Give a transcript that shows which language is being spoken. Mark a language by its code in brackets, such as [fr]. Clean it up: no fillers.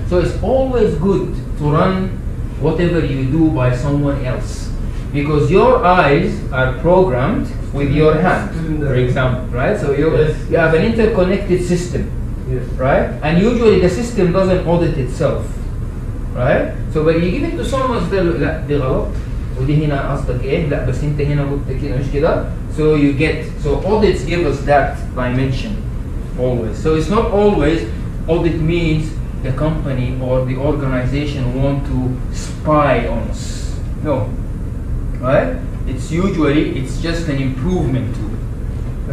[en] So it's always good to run whatever you do by someone else, because your eyes are programmed with your hand, for example, right? So you have an interconnected system, right? And usually the system doesn't audit itself, right? So when you give it to someone else, [ar] لا دي غلط ودي هنا قصدك ايه؟ لا بس انت هنا قلت كده مش كده. [en] So you get, so audits give us that dimension always. So it's not always audit means the company or the organization want to spy on us. No, right? It's usually, it's just an improvement to it.